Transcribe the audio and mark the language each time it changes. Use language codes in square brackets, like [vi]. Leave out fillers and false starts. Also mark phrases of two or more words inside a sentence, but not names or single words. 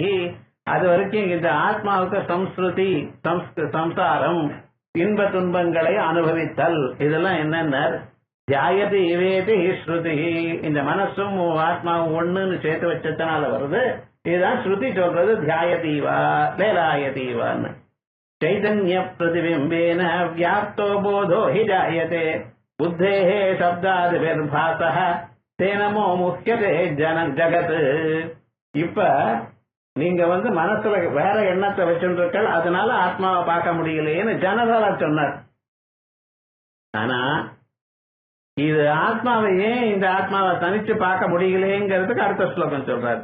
[ta] அது வரைக்கும் இந்த ஆத்மாவுக்கு சம்ஸ்ருதி, சம்சாரம், இன்ப துன்பங்களை அனுபவித்தல், இதெல்லாம் என்னென்ன [sa] ध्यायति इवेति [ta] ஸ்ருதி. இந்த மனசும் ஆத்மாவும் ஒண்ணுன்னு சேர்த்து வச்சதுனால வருது. இதுதான் ஸ்ருதி சொல்றது. [sa] ध्यायतीवा वेलायतीवान्नु. चैतन्य प्रतिबिंबेन व्याप्तो बोधो हि जायते बुद्धेः शब्दादिर्भासः तेन मोमुह्यते जगत्. [ta] இப்ப நீங்க மனசுல வேற எண்ணத்தை வச்சுருக்கள், அதனால ஆத்மாவை பார்க்க முடியலையேன்னு ஜனரலா சொன்னார். ஆனா இது ஆத்மாவை ஏன் இந்த ஆத்மாவை தனிச்சு பார்க்க முடியலையேங்கிறதுக்கு அடுத்த ஸ்லோகம் சொல்றார்.